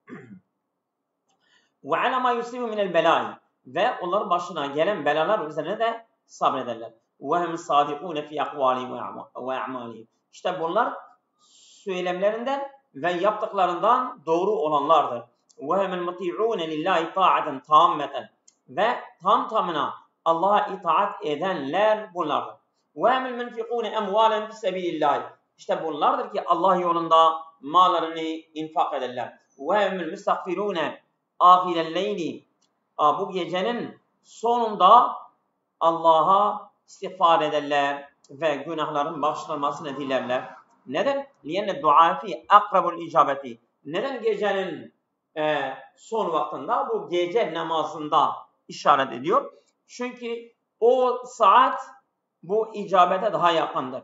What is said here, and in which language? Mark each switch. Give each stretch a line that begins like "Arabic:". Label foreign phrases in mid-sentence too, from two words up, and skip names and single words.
Arabic: وعلى ما يصيب من البلاء
Turkish: ve onların başına gelen belalar üzerine de sabrederler.
Arabic: وهم صادقون في أقوالهم وأعمالهم.
Turkish: İşte bunlar söylemlerinden ve yaptıklarından doğru olanlardır.
Arabic: وَهُمُ الْمُطِيعُونَ لِلّٰهِ طَاعَةً تَامَّةً
Turkish: ve tam tamına Allah'a itaat edenler bunlardır.
Arabic: وَهُمُ الْمُنْفِقُونَ اَمْوَالًا فِي سَبِيلِ اللّٰهِ
Turkish: İşte bunlardır ki Allah yolunda mallarını infak ederler.
Arabic: وَهُمُ الْمُسْتَغْفِرُونَ آخِرَ اللَّيْلِ
Turkish: Bu gecenin sonunda Allah'a istiğfar ederler ve günahların bağışlanmasını dilerler. Neden?
Arabic: لأن الدعاء فيه أقرب للإجابة.
Turkish: Neden gecenin son vaktinde? Bu gece namazında işaret ediyor. Çünkü o saat bu icabete daha yakındır.